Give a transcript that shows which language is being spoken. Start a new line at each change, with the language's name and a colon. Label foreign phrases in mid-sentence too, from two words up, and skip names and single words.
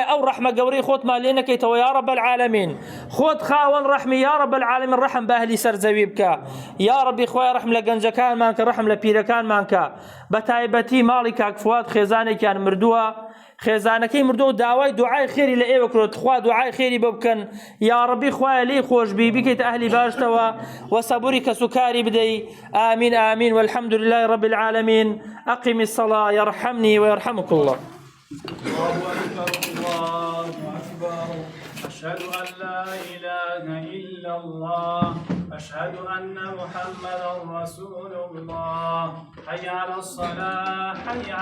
Central Kurdish: ئەو ڕەحمە گەورەی خۆتمان لێ نەکەیتەوە
Arabic: یا ڕەب العالەمین
Central Kurdish: خۆت خاوەن ڕەحمی
Arabic: یا ڕەب العالەمین
Central Kurdish: ڕەحم بە ئەهلی سەرزەوی بکە یا ڕەبی خوای ڕەحم لە گەنجەکانمان کە ڕەحم لە پیرەکانمان کە بە تایبەتی ماڵی کاک فواد خێزانێکیان مردووە خێزانەکەی مردووە داوای دوعای خێری لە ئێوە کرۆت خوا دوعای خێری بۆ بکەن یا ڕەبی خوای لێی خۆشبی بکەیت ئەهلی باشتەوە و سەبوری کەسوکاری بدەی ئامین ئامین
Arabic: والحمد لله رب العالمين. أقم الصلاة يرحمني ويرحمك الله. الله أكبر الله أكبر أشهد أن لا إله إلا الله أشهد أن محمدا رسول الله حي على الصلاة حي